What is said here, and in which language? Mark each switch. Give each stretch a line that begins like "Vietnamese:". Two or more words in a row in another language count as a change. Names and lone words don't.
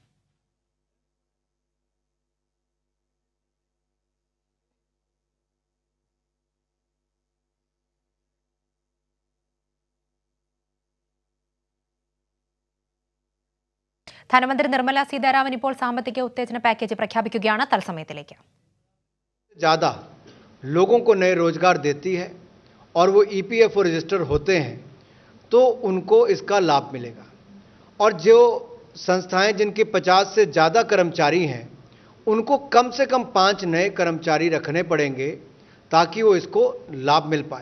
Malayalam: ധനമന്ത്രി നിർമ്മല സീതാരാമൻ ഇപ്പോൾ സാമ്പത്തിക ഉത്തേജന പാക്കേജ് പ്രഖ്യാപിക്കുകയാണ്. തത്സമയത്തിലേക്ക്.
Hindi: ज़्यादा लोगों को नए रोजगार देती है और वो ईपीएफओ रजिस्टर होते हैं तो उनको इसका लाभ मिलेगा। और जो संस्थाएं जिनके 50 से ज़्यादा कर्मचारी हैं उनको कम से कम 5 नए कर्मचारी रखने पड़ेंगे ताकि वो इसको लाभ मिल पाए।